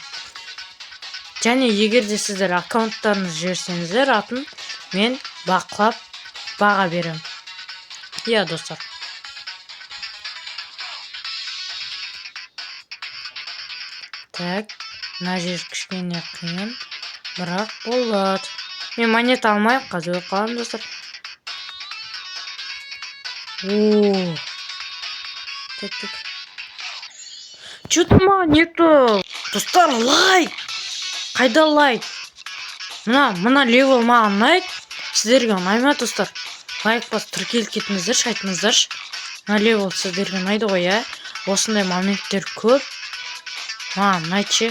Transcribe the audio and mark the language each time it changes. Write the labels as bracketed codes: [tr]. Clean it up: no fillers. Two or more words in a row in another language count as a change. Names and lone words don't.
[kk] Және егер де сіздер аккаунттарыңызды жіберсеңіздер, атын мен бақылап баға берем. Иә, достар. Так, мына жер кішкене қиын, бірақ болады. Мен монета алмай қазір қалам, достар. Так. Что-то маған нету. Достар, лайк. Қайда лайк? Мына левел маған ұнайды. Сіздерге ұнай ма, достар? Лайк бас тіркеліп кетіңіздерші, айтыңыздаршы. Мына левел сіздерге ұнайды ғой, иә? Осындай моменттер көп. Маған ұнайды.